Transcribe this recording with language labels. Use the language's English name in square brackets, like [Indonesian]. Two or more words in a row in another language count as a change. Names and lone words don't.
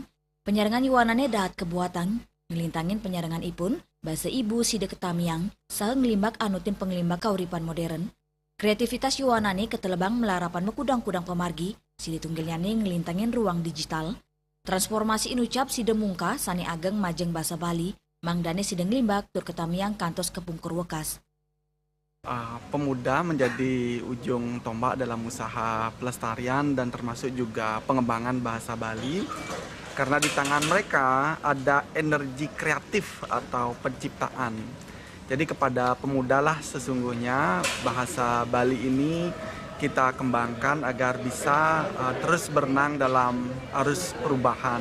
[Balinese] Penyarengan Yowanane dahat kebuatan, ngelintangin penyarengan ipun, basa ibu si deketamiang, saha ngelimbak anutin penglimbak kauripan modern. Kreativitas Yowanane ketelebang melarapan mekudang-kudang pemargi, si ditunggilnyane ngelintangin ruang digital. Transformasi inucap si demungka sani ageng majeng basa Bali, mangdane si denglimbak tur ketamiang kantos kepungkur wekas. [Indonesian] Pemuda menjadi ujung tombak dalam usaha pelestarian dan termasuk juga pengembangan bahasa Bali. Karena di tangan mereka ada energi kreatif atau penciptaan. Jadi kepada pemudalah sesungguhnya bahasa Bali ini kita kembangkan agar bisa terus berenang dalam arus perubahan.